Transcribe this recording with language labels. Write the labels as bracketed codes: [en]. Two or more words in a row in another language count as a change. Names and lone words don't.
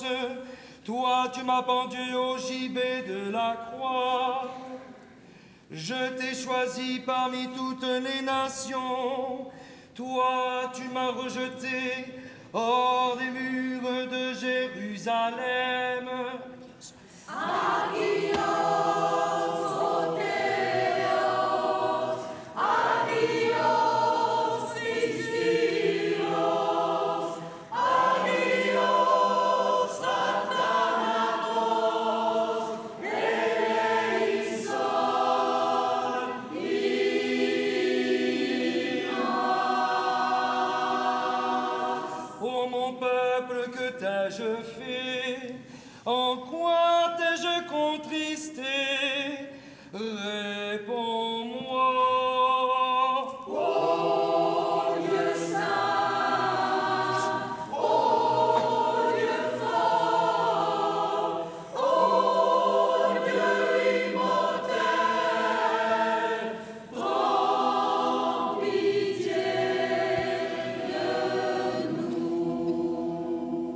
[fr] Toi, tu m'as pendu au gibet de la croix. Je t'ai choisi parmi toutes les nations. Toi, tu m'as rejeté hors des murs de Jérusalem. [el] Άγιος, ο Θεός, άγιος, Χριστός, άγιος, Αθάνατος, ελέησον, ημάς. [fr] Ô mon peuple, que t'ai-je fait? En quoi t'ai-je contristé? Réponds-moi. Oh Dieu saint, oh Dieu fort, oh Dieu immortel, prends pitié de nous.